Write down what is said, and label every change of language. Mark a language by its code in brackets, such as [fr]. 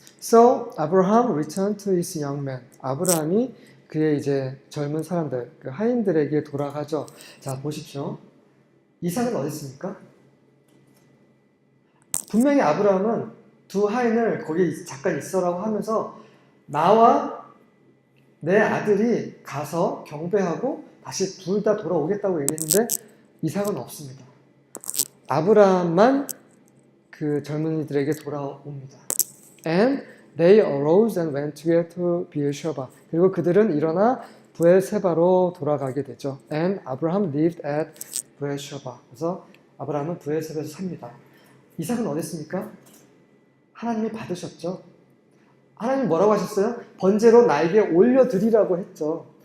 [en] So Abraham returned to his young men. [ko] 아브라함이 그의 이제 젊은 사람들, 그 하인들에게 돌아가죠. 자, 보십시오. 이삭은 어디 있습니까? 분명히 아브라함은 두 하인을 거기 잠깐 있어라고 하면서 나와 내 아들이 가서 경배하고 다시 둘 다 돌아오겠다고 얘기했는데 이삭은 없습니다. 아브라함만 그 젊은이들에게 돌아옵니다. [en] And they arose and went together to Beersheba. [ko] 그리고 그들은 일어나 부엘세바로 돌아가게 되죠. [en] And Abraham lived at Beersheba. [ko] 그래서 아브라함은 브엘세바에서 삽니다. 이삭은 어딨습니까? 하나님이 받으셨죠. 하나님 뭐라고 하셨어요? 번제로 나에게 올려드리라고 했죠.